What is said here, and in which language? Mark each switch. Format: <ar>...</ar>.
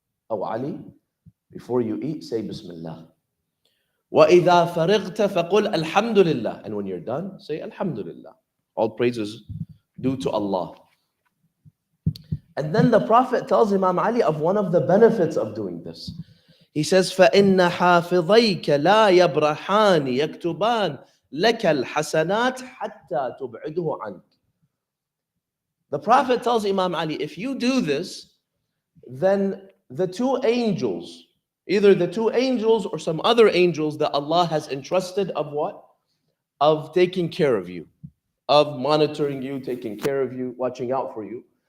<en>Oh Ali, before you eat, say Bismillah.</en> <ar>وَإِذَا فَرِغْتَ فَقُلْ الْحَمْدُ لِلَّهِ.</ar> <en>And when you're done, say Alhamdulillah. All praises due to Allah. And then the Prophet tells Imam Ali of one of the benefits of doing this. He says,</en> <ar>فَإِنَّ حَافِظَيْكَ لَا يَبْرَحَانِ يَكْتُبَانِ لَكَ الْحَسَنَاتِ حَتَّى تُبْعِدُهُ عَنْكَ.</ar> <en>The Prophet tells Imam Ali, if you do this, then the two angels, either the two angels or some other angels that Allah has entrusted of what? Of taking care of you, of monitoring you, taking care of you, watching out for you.</en>